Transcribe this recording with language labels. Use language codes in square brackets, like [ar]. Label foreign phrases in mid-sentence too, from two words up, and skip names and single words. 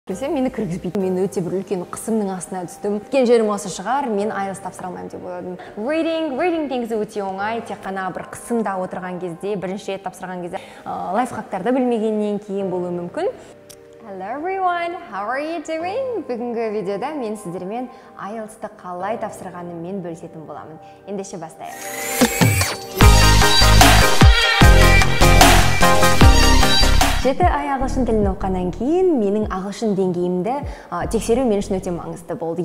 [kk] Білсем, мені кіргізбейді. Мен өте бір үлкен қысымның астына түстім. Кеткен жерім осы шығар, мен IELTS тапсыра алмаймын деп ойладым. Reading негізі өте оңай, тек қана бір қысымда отырған кезде, бірінші рет тапсырған кезде, лайфхактарды білмегеннен кейін болуы мүмкін. [en] Hello everyone, how are you doing? [kk] Бүгінгі видеода мен сіздермен IELTS-ті қалай тапсырғаныммен бөлісетін боламын. Ендеше бастайық. Жеті ай ағылшын тілін оққаннан кейін менің ағылшын деңгейімді тексеру мен үшін өте маңызды болды.